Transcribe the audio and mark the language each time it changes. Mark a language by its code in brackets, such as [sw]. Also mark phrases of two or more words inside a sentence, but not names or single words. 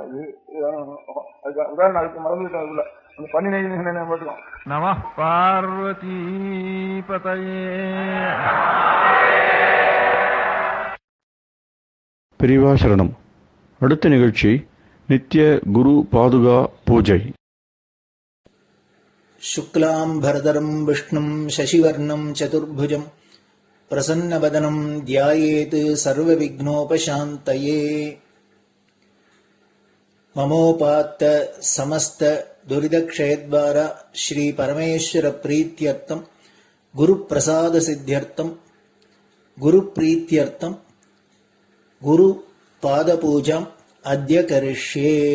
[ta] இது உதாரணம் அதுக்கு மறந்துவிட்டோம். அதுக்குள்ள அந்த பண்ணி நெய் மட்டும் [sa] नम पार्वती पतये. [ta] பெரியவா சரணம். அடுத்த நிகழ்ச்சி நித்திய குரு பாதுகா பூஜை. [sa] शुक्लाम्भरधरम् विष्णुम् शशिवर्णम् चतुर्भुजम् प्रसन्नवदनम् ध्यायेत् सर्वविघ्नोपशान्तये. ममोपात्त समस्त दुरितक्षयद्वारा श्रीपरमेश्वरप्रीत्यर्थम् गुरुप्रसादसिद्ध्यर्थम् गुरुप्रीत्यर्थम् गुरुपादपूजाम् अद्य करिष्ये.